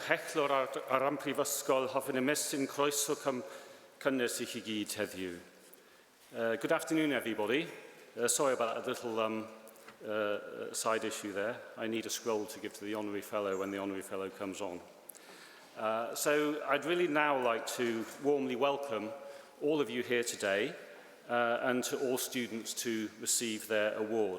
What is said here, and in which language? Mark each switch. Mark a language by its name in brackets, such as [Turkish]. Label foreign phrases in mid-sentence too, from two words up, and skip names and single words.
[Welsh] chechlor ar am Prifysgol hoffwn ymestyn croeso cynnes I chi gyd heddiw. [English] Good afternoon, everybody. Sorry about that little side issue there. I need a scroll to give to the Honorary Fellow when the Honorary Fellow comes on. So I'd really now like to warmly welcome all of you here today and to all students to receive their award.